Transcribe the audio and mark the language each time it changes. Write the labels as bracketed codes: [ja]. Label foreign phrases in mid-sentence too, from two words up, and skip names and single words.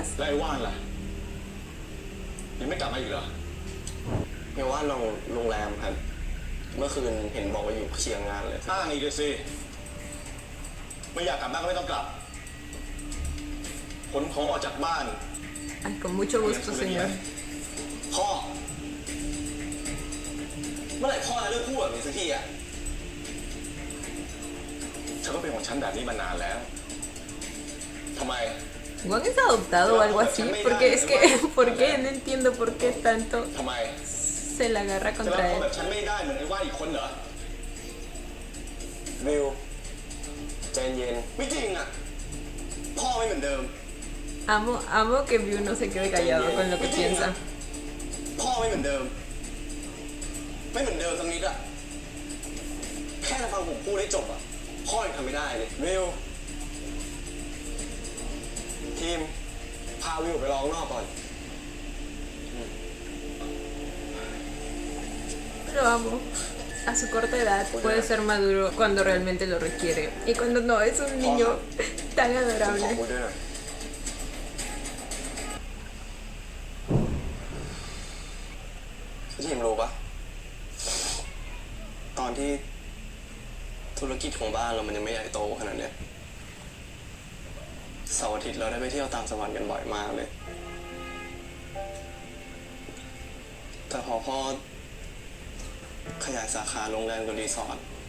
[th] แล้วไอ้ว่านล่ะยังไม่กลับมาอีกเหรอไอ้ว่านลงโรงแรมครับ เมื่อคืนเห็นบอกว่าอยู่เคลียร์งานเลยอ้างอีกเลยสิไม่อยากกลับบ้านก็ไม่ต้องกลับขนของออกจากบ้าน [es] Ay, con mucho gusto, señor. [th] พ่อเมื่อไหร่พ่อจะเลิกพูดแบบนี้สักทีอ่ะเธอก็เป็นของฉันแบบนี้มานานแล้วทำไม [es] ¿Juan es adoptado o algo así? Porque es que, ¿por qué? No entiendo por qué tanto [th] ทำไม [es] se la agarra [th] จะรับ [es] contra [th] พ่อ [es] él. [th] แบบฉันไม่ได้เหมือนไอ้ว่าอีกคนเหรอวิวใจเย็นไม่จริงอ่ะพ่อไม่เหมือนเดิม [es] Amo que View no se quede callado con lo que piensa. [th] พ่อไม่เหมือนเดิม ไม่เหมือนเดิมสักนิดอะแค่ฟังผมพูดได้จบอะพ่อยังทำไม่ได้เลยวิวทีมพาวิวไปร้องนอกก่อน [es] Lo amo. A su corta edad puede ser maduro cuando realmente lo requiere. Y cuando no, es un niño tan [th] ขอ [es] adorable. [th] คุยด้วยหน่อยทีมรู้ปะตอนที่ธุรกิจของบ้านเรามันยังไม่ใหญ่โตขนาดเนี้ย เสาร์อาทิตย์เราได้ไปเที่ยวต่างจังหวัดกันบ่อยมากเลย แต่พอพ่อขยายสาขาโรงแรมกับรีสอร์ท